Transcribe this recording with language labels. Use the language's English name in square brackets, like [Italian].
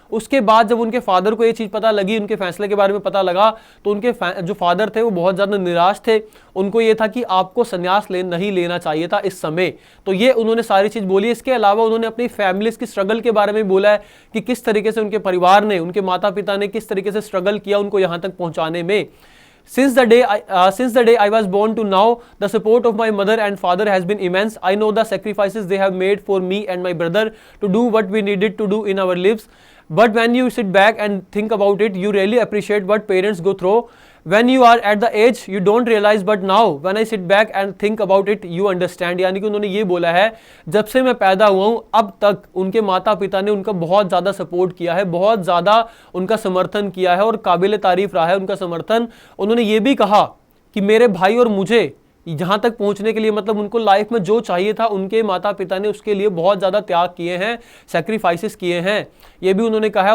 [Hindi] उसके बाद जब उनके फादर को ये चीज पता लगी, उनके फैसले के बारे में पता लगा, तो उनके जो फादर थे वो बहुत ज्यादा निराश थे। उनको ये था कि आपको संन्यास नहीं लेना चाहिए था इस समय। तो ये उन्होंने सारी चीज बोली। इसके अलावा उन्होंने अपनी फैमिली की स्ट्रगल के बारे में बोला है कि किस तरीके से उनके परिवार ने, उनके माता पिता ने किस तरीके से स्ट्रगल किया उनको यहां तक पहुंचाने में। [English] Since the day I was born to now, the support of my mother and father has been immense. I know the sacrifices they have made for me and my brother to do what we needed to do in our lives. But when you sit back and think about it, you really appreciate what parents go through. When you are at the age, you don't realize, but now when I sit back and think about it, you understand. [Hindi] यानी कि उन्होंने ये बोला है जब से मैं पैदा हुआ हूँ अब तक उनके माता पिता ने उनका बहुत ज़्यादा सपोर्ट किया है, बहुत ज़्यादा उनका समर्थन किया है और काबिल तारीफ रहा है उनका समर्थन। उन्होंने ये भी कहा कि मेरे भाई और मुझे यहाँ तक पहुंचने के लिए, मतलब उनको लाइफ में जो चाहिए था उनके माता पिता ने उसके लिए बहुत ज़्यादा त्याग किए हैं, सेक्रीफाइसेस किए हैं, ये भी उन्होंने कहा है।